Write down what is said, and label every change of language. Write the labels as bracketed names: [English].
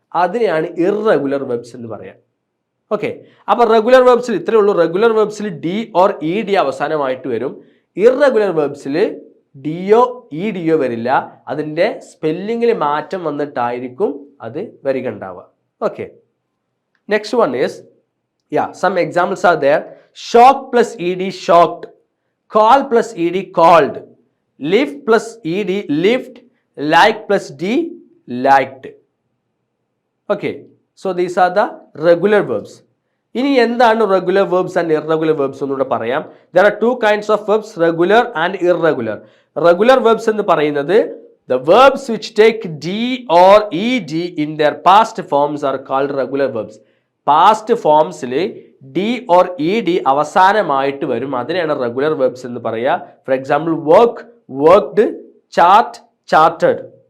[Malayalam] അതിനെയാണ് irregular verbs എന്ന് പറയാം. ഓക്കെ. അപ്പോൾ റെഗുലർ വെർബ്സിൽ ഇത്രയേ ഉള്ളൂ. Regular വെർബ്സിൽ D or E D അവസാനമായിട്ട് വരും. ഇറഗുലർ വെർബ്സിൽ ഡിയോ ഇ ഡിയോ വരില്ല. അതിൻ്റെ സ്പെല്ലിങ്ങിൽ മാറ്റം വന്നിട്ടായിരിക്കും അത് വരിക ഉണ്ടാവുക. Okay. [English] Next one is, some examples are there. Shock plus ed, shocked. Call plus ed, called. Lift plus ed, lift. Like plus d, liked. Okay. So these are the regular verbs. [Malayalam] ഇനി എന്താണ് regular verbs and irregular verbs എന്നൂടെ പറയാം. [English] There are two kinds of verbs, regular and irregular. Regular verbs [Malayalam] എന്ന് പറയുന്നത് [English] the verbs which take d or ed in their past forms are called regular verbs. [Malayalam] Past ഫോംസിൽ D or E D അവസാനമായിട്ട് വരും. അതിനെയാണ് regular verbs എന്ന് പറയുക. For example, work, worked, chart, chartered.